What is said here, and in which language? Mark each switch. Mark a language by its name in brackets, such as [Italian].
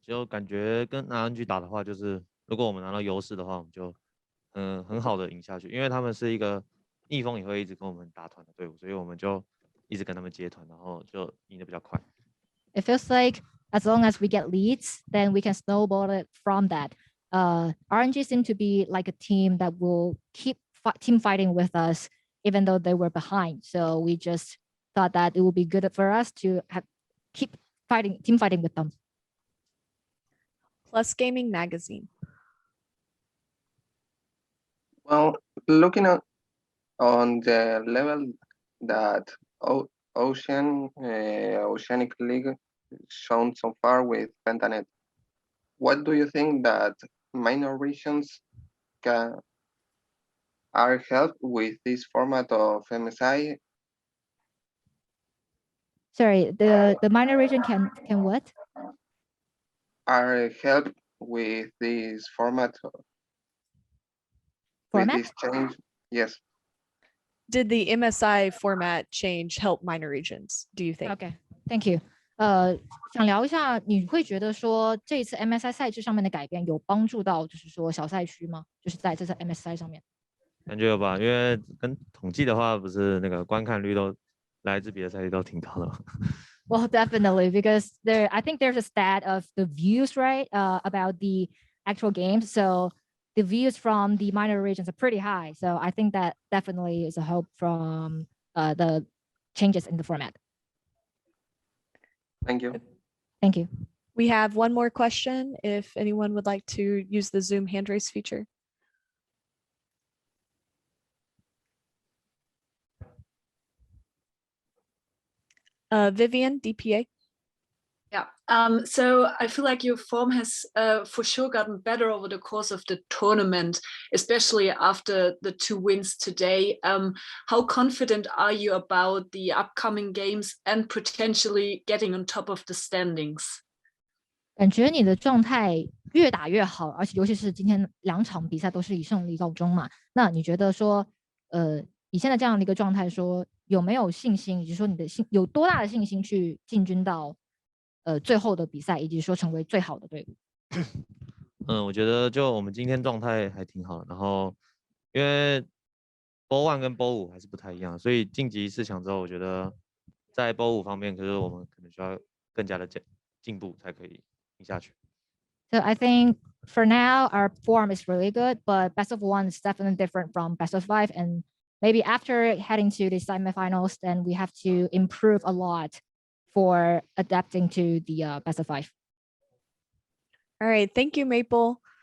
[Chinese] 就感觉跟 RNG 打的话，就是如果我们拿到优势的话，我们就很好的赢下去，因为他们是一个逆风也会一直跟我们打团的队伍，所以我们就一直跟他们接团，然后就赢得比较快。 [English] It feels like as long as we get leads, then we can snowball it from that. RNG seem to be like a team that will keep team fighting with us, even though they were behind. So we just thought that it would be good for us to keep team fighting with them. Plus Gaming Magazine. Well, looking at on the level that Oceanic League shown so far with Pentanet, what do you think that minor regions are helped with this format of MSI? Sorry, the minor region can what? Are helped with this format? With this change? Yes. Did the MSI format change help minor regions, do you think? Okay, thank you. [Chinese] 想聊一下，你会觉得说这一次 MSI 赛制上面的改变有帮助到，就是说小赛区吗？就是在这次 MSI 上面。感觉有吧，因为跟统计的话，不是那个观看率都来自别的赛区都挺高的。 [English] Well, definitely, because I think there's a stat of the views, right, about the actual games. So the views from the minor regions are pretty high. So I think that definitely is a hope from the changes in the format. Thank you. Thank you. We have one more question if anyone would like to use the Zoom hand raise feature. Vivian, DPA. Yeah, so I feel like your form has for sure gotten better over the course of the tournament, especially after the 2 wins today. How confident are you about the upcoming games and potentially getting on top of the standings? [Chinese] 感觉你的状态越打越好，而且尤其是今天2场比赛都是以胜利告终嘛。那你觉得说，以现在这样的一个状态，说有没有信心，以及说你的有多大的信心去进军到最后的比赛，以及说成为最好的队伍？我觉得就我们今天状态还挺好，然后因为 BO1 跟 BO5 还是不太一样，所以晋级4强之后，我觉得在 BO5 方面，可是我们可能需要更加的进步才可以赢下去。 [English] So I think for now our form is really good, but best of 1 is definitely different from best of 5, and maybe after heading to the semifinals, then we have to improve a lot for adapting to the best of 5. All right, thank you, Maple.